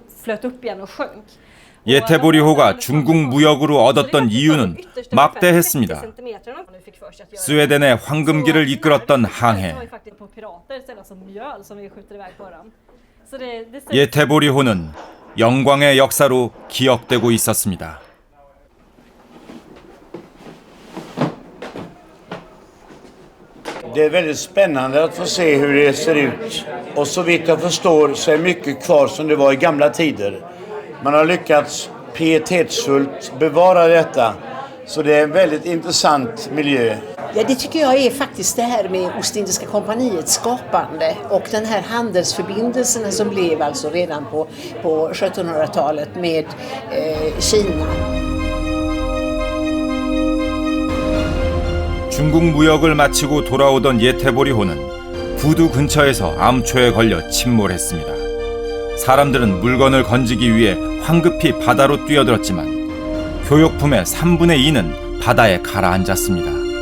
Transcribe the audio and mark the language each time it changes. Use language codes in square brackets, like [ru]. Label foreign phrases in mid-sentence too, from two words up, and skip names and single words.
[ko] 예테보리호가 중국 무역으로 얻었던 이유는 막대했습니다. 스웨덴의 황금기를 이끌었던 항해. 예테보리호는 영광의 역사로 기억되고 있었습니다. [sv] Det är väldigt spännande att få se hur det ser ut. Och så vitt jag förstår så är mycket kvar som det var i gamla tider. Man har lyckats pietetsfullt bevara detta. Så det är en väldigt intressant miljö. Ja, det tycker jag är faktiskt det här med Ostindiska kompaniets skapande och den här handelsförbindelserna som blev alltså redan på 1700-talet med Kina. [ko] 중국 무역을 마치고 돌아오던 예테보리호는 구두 근처에서 암초에 걸려 침몰했습니다. 사람들은 물건을 건지기 위해 황급히 바다로 뛰어들었지만 교역품의 3분의 2는 바다에 가라앉았습니다.